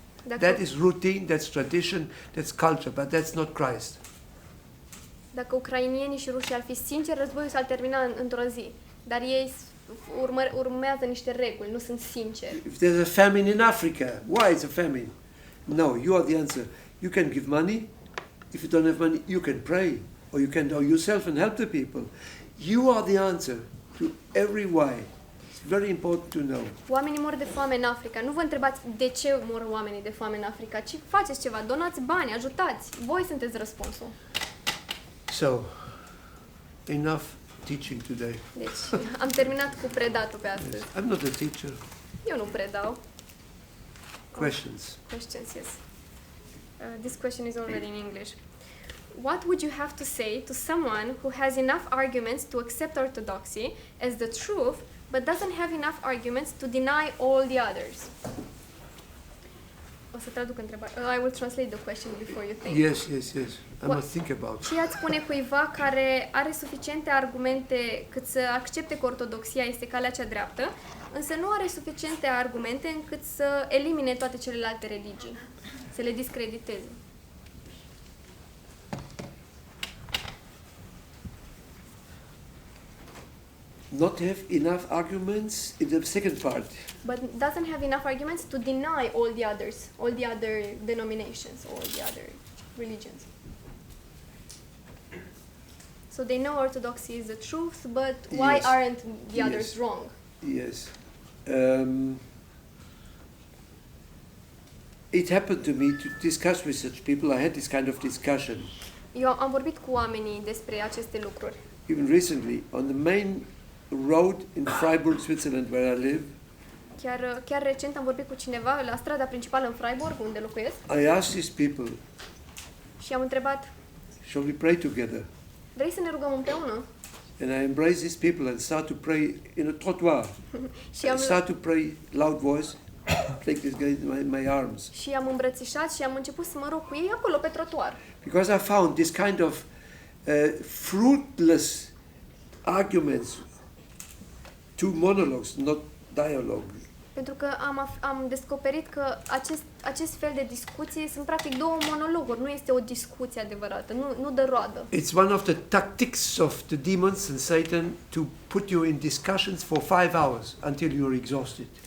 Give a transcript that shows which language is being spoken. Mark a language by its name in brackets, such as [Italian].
[English] That is routine, that's tradition, that's culture, but that's not Christ. [Romanian] Dacă ucrainienii și rușii ar fi sinceri, războiul s-ar termina într-o zi. Dar ei urmează niște reguli, nu sunt sinceri. [English] If there's a famine in Africa, why is a famine? No, you are the answer. You can give money. If you don't have money, you can pray. Or you can do yourself and help the people. You are the answer to every why. It's very important to know. [Romanian] Oamenii mor de foame în Africa. Nu vă întrebați de ce mor oamenii de foame în Africa, ci faceți ceva, donați bani, ajutați. Voi sunteți răspunsul. [English] So, enough teaching today. [Romanian] Deci, am terminat cu predatul pe astăzi. [English] I'm not a teacher. [Romanian] Eu nu predau. [English] Questions? Questions, yes. This question is already in English. What would you have to say to someone who has enough arguments to accept orthodoxy as the truth, but doesn't have enough arguments to deny all the others? [Romanian] O să traduc întrebarea. [English] I will translate the question before you think. Yes. I must think about it. [Romanian] Ce ați spune cuiva care are suficiente argumente cât să accepte că ortodoxia este calea cea dreaptă, însă nu are suficiente argumente încât să elimine toate celelalte religii, să le discrediteze? [English] Not have enough arguments in the second part. But doesn't have enough arguments to deny all the others, all the other denominations, all the other religions. So they know orthodoxy is the truth, but why Yes. aren't the Yes. others wrong? Yes. It happened to me to discuss with such people. I had this kind of discussion. [Romanian] Eu am vorbit cu oamenii despre aceste lucruri. [English] Even recently, on the main road in Freiburg, Switzerland, where I live, [Romanian] Chiar recent am vorbit cu cineva la strada principală în Freiburg, unde locuiesc, [English] I asked these people, [Romanian] și am întrebat, [English] shall we pray together? [Romanian] vrei să ne rugăm împreună? [English] And I embrace these people and start to pray in a trottoir. [Romanian] Și [English] I [Romanian] am, [English] start to pray loud voice, take this guy in my arms. [Romanian] și am îmbrățișat și am început să mă rog cu ei acolo pe trotuar. [English] Because I found this kind of fruitless arguments, two monologues, not dialogue. [Romanian] Pentru că am descoperit că acest fel de discuții sunt practic două monologuri, nu este o discuție adevărată, nu dă roadă. [English] It's one of the tactics of the demons and Satan to put you in discussions for 5 hours until you're exhausted.